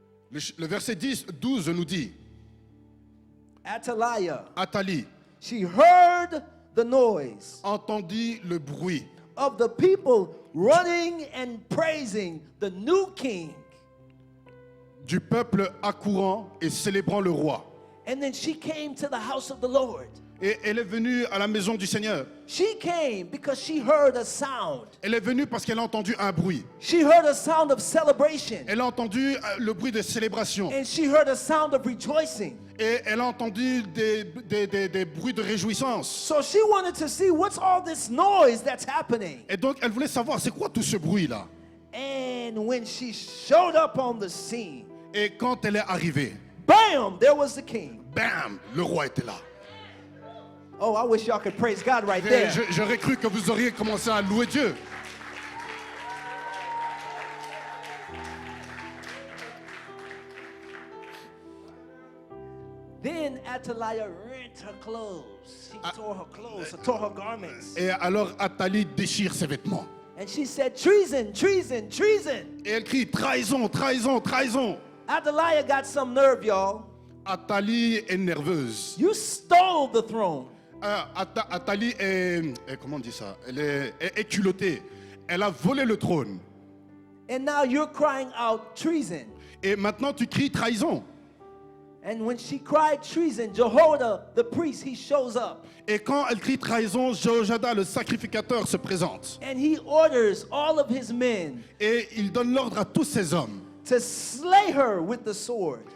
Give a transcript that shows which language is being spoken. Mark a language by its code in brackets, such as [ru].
[fr] Le verset 12 nous dit, Athalie [en] she heard the noise [fr] entendit le bruit [en] of the people running and praising the new king. [fr] du peuple accourant et célébrant le roi. [en] And then she came to the house of the Lord. [fr] Et elle est venue à la maison du Seigneur. [en] She came because she heard a sound. [fr] Elle est venue parce qu'elle a entendu un bruit. [en] She heard a sound of celebration. [fr] Elle a entendu le bruit de célébration. [en] And she heard a sound of rejoicing. [fr] Et elle a entendu des bruits de réjouissance. [en] So she wanted to see what's all this noise that's happening. [fr] Et donc elle voulait savoir c'est quoi tout ce bruit-là. [en] And when she showed up on the scene, [fr] Et quand elle est arrivée, [en] bam, there was the king. [fr] bam, le roi était là. [en] Oh, I wish y'all could praise God right [fr] Et [en] there. [fr] j'aurais cru que vous auriez commencé à louer Dieu. [en] Then Athaliah rent her clothes. She tore her clothes, tore her garments. [fr] Et alors Athalie déchire ses vêtements. [en] And she said, treason, treason, treason. [fr] Et elle crie trahison, trahison, trahison. [en] Athaliah got some nerve, y'all. [fr] Athalie est nerveuse. [en] You stole the throne. [fr] Athalie comment on dit ça? Elle est culottée. Elle a volé le trône. [en] And now you're crying out treason. [fr] Et maintenant tu cries trahison. [en] And when she cried treason, Jehoiada, the priest, he shows up. [fr] Et quand elle crie trahison, Jéhoiada, le sacrificateur, se présente. [en] And he orders all of his men [fr] Et il donne l'ordre à tous ses hommes [en] to slay her with the sword.